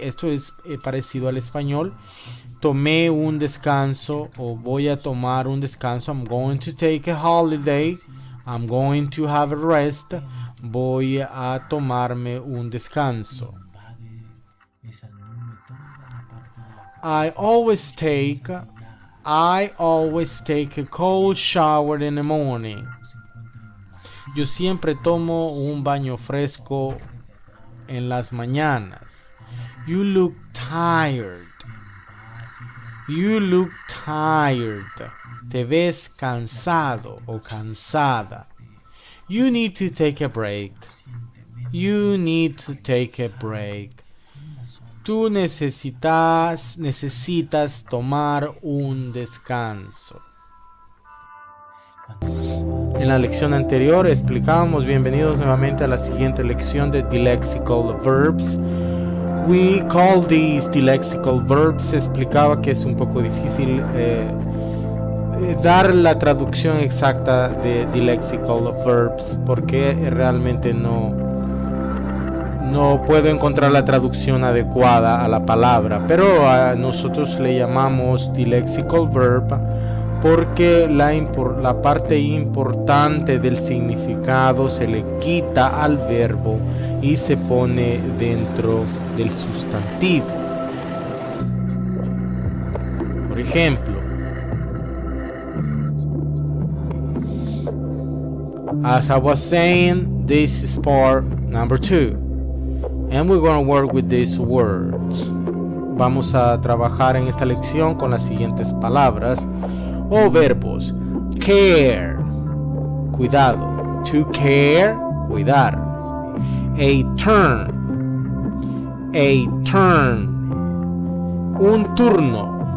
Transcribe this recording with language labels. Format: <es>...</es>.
<es>Esto es parecido al español. Tomé un descanso o voy a tomar un descanso.</es> <en>I'm going to take a holiday. I'm going to have a rest.</en> <es>Voy a tomarme un descanso.</es> <en>I always take a cold shower in the morning.</en> <es>Yo siempre tomo un baño fresco en las mañanas.</es> <en>You look tired. You look tired.</en> <es>Te ves cansado o cansada.</es> <en>You need to take a break. You need to take a break.</en> <es>Tú necesitas tomar un descanso. En la lección anterior explicábamos, bienvenidos nuevamente a la siguiente lección de dilexical verbs.</es> <en>We call these dilexical verbs.</en> <es>Se explicaba que es un poco difícil dar la traducción exacta de dilexical verbs porque realmente no puedo encontrar la traducción adecuada a la palabra, pero a nosotros le llamamos dilexical verb porque la parte importante del significado se le quita al verbo y se pone dentro del sustantivo. Por ejemplo,</es> <en>as I was saying, this is part number 2, and we're going to work with these words.</en> <es>Vamos a trabajar en esta lección con las siguientes palabras o verbos. Care, cuidado. To care, cuidar. A turn, un turno.</es>